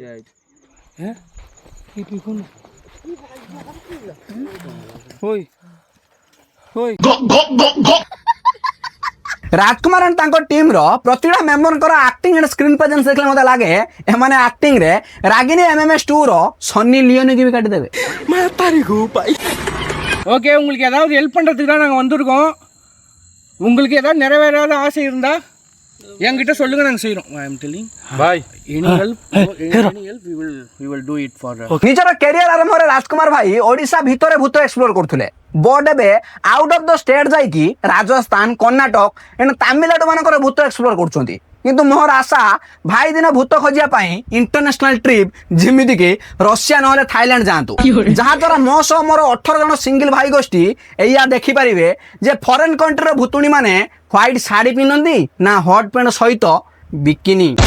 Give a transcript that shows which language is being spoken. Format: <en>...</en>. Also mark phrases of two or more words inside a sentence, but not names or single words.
<or>ରାଜକୁମାର ଆଣ୍ଡ ତାଙ୍କ ଟିମ୍ର ପ୍ରତିଟା ମେମ୍ବରଙ୍କର</or> <en>acting and screen presence</en> <or>ଦେଖିଲେ ମୋତେ ଲାଗେ ଏମାନେ ଆକ୍ଟିଂରେ ରାଗିନୀ MMS2 ର ସନ୍ନି ଲିଓନିକି ବି କାଟିଦେବେ।</or> <ta>ஓகே, உங்களுக்கு ஏதாவது ஹெல்ப் பண்ணுறதுக்கு தான் நாங்கள் வந்திருக்கோம். உங்களுக்கு ஏதாவது நிறைவேறாத ஆசை இருந்தால் என்கிட்ட சொல்லுங்கள், நாங்கள் செய்கிறோம்.</ta> <en>I am telling भाई any help we will do it for</en> <or>ନିଜର କ୍ୟାରିୟର ଆରମ୍ଭରେ ରାଜକୁମାର ଭାଇ ଓଡ଼ିଶା ଭିତରେ ଭୂତ ଏକ୍ସପ୍ଲୋର କରୁଥିଲେ, ବଟ୍ ଏବେ</or> <en>out of the state</en> <or>ଯାଇକି ରାଜସ୍ଥାନ, କର୍ଣ୍ଣାଟକ ଏଣ୍ଡ ତାମିଲନାଡୁ ମାନଙ୍କର ଭୂତ ଏକ୍ସପ୍ଲୋର କରୁଛନ୍ତି। କିନ୍ତୁ ମୋର ଆଶା ଭାଇ ଦିନ ଭୂତ ଖୋଜିବା ପାଇଁ</or> <en>international trip</en> <or>ଯେମିତିକି ରଷିଆ ନହେଲେ ଥାଇଲାଣ୍ଡ ଯାଆନ୍ତୁ, ଯାହାଦ୍ୱାରା ମୋ ସହ ମୋର 18 ଜଣ ସିଙ୍ଗଲ ଭାଇ ଗୋଷ୍ଠୀ ଏଇଆ ଦେଖିପାରିବେ ଯେ</or> <en>foreign country's</en> <or>ଭୂତୁଣୀ ମାନେ ହ୍ୱାଇଟ୍ ଶାଢ଼ୀ ପିନ୍ଧନ୍ତି ନା</or> <en>hot pant</en> <or>ସହିତ ବିକିନି।</or>